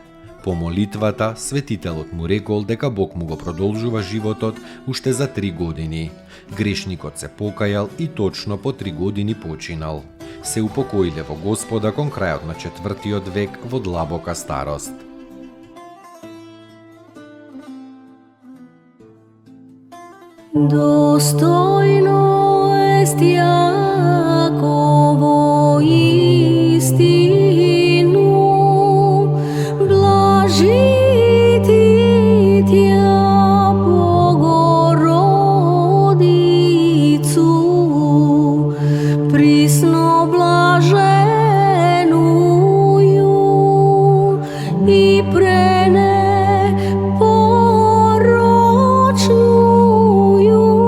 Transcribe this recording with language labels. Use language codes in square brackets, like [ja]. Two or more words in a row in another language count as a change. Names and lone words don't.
[mk] По молитвата, светителот му рекол дека Бог му го продолжува животот уште за 3 години. Грешникот се покајал и точно по 3 години починал. Се упокоиле во Господа кон крајот на 4. век во длабока старост. [cu] Достойно est Јаково истину, блажити Тја Богородицу, присно блаженују и пренепорочнују